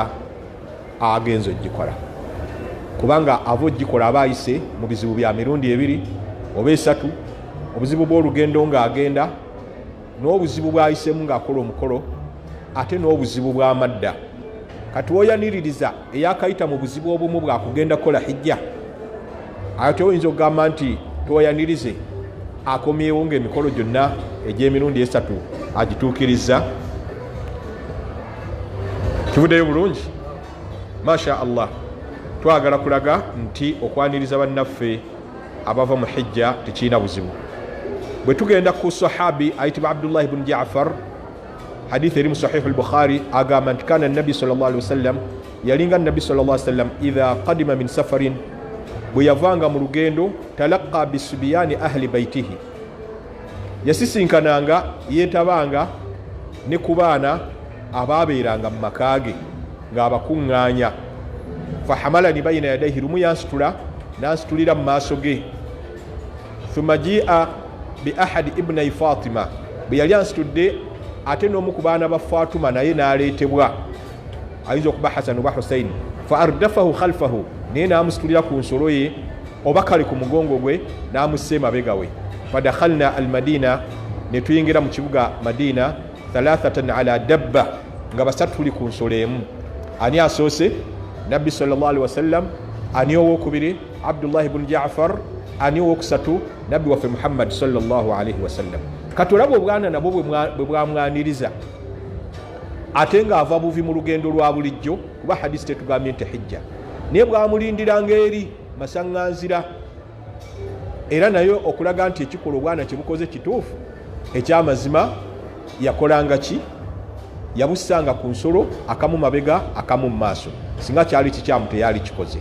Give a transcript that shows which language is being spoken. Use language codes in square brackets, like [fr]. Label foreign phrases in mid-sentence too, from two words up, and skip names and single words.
[lg] agenzo gikola kubanga ava ogikola aba ayise mu bizibu bya mirundi 2 oba 3 obuzibu bw'olugendo ng'agenda n'obuzibu bw'ayisemu ng'akola omukolo ate n'obuzibu bw'amadda kati woyaniririza eyakayita mu buzibu obumu bwakugenda kola hijja ate oyinza okugamba nti toyanirize akomyewo ng'emikolo gyonna egy'emirundi 3 agituukiriza. Kivuddeyo bulungi [ar] ما شاء الله. [lg] Twagala kulaga nti okwaniriza bannaffe abava mu hijja tekirina buzibu. Bwe tugenda ku sahabi ayitibwa Abdullah ibn Ja'far hadith eri mu Sahih al-Bukhari agamba nti [ar] كان النبي صلى الله عليه وسلم [lg] yalinga [ar] النبي صلى الله عليه وسلم إذا قدم من سفر [lg] bwe yavanga mu lugendo [ar] تلقى بصبيان أهل بيته [lg] yasisinkananga yetabanga ne ku baana abaabeeranga mu makaage ng'abakuŋŋaanya fahamalani [ar] بين يديه [lg] lumu yansitula nansitulira mu maaso ge [ar] ثم جيء بأحد ابني فاطمة [lg] bwe yali ansitudde ate n'omu ku baana ba Fatuma naye n'aleetebwa ayinza okuba Hasan oba Husain [ar] فأردفه خلفه [lg] naye n'amusitulira ku nsolo ye oba kale ku mugongo gwe n'amussa emabega we [ar] فدخلنا المدينة [lg] ne tuyingira mu kibuga Madina [ar] ثلاثة على دابة [lg] nga basatu tuli ku nsolo emu. Ani asoose? Nabbi [ar] صلى الله عليه وسلم. [lg] Ani owokubiri? Abdullah ibn Ja'far. Ani owokusatu? Nabbi waffe Muhammad [ar] صلى الله عليه وسلم. [lg] Katolabo obwana nabo bwe bwamwaniriza ate nga ava buvi mu lugendo lwa bulijjo kuba hadisi tetugambye nti hijja naye bwamulindiranga eri masaŋŋanzira era nayo okulaga nti ekikola obwana kye bukoze kituufu ekyamazima yakolanga ki yabusanga ku nsolo, akamu mabega akamu mu maaso, singa kyali kikyamu teyali kikoze.